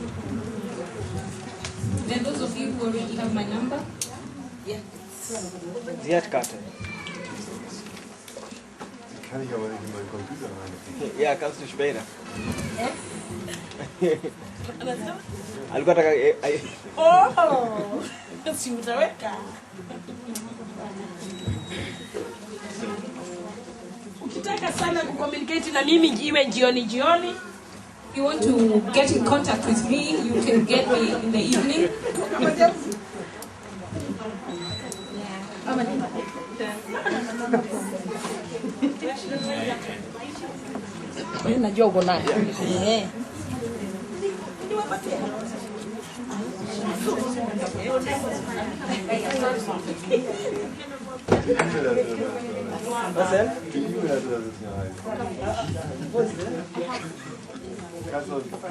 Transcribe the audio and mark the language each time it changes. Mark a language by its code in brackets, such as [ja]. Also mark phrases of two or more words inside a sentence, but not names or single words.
[en] Then those of you who already have my number. Yeah. [de] Sie hat Karte. Kann ich aber nicht in meinen Computer rein. Ja, kannst du später. [sw] Alikuwa nataka Si utaweka. Ukitaka sana kucommunicate na mimi iwe jioni. [en] If you want to get in contact with me, you can get me in the evening. [sw] Najua uko naye. [de] Was denn? Die E-Mail-Adresse ist mir rein. Kannst du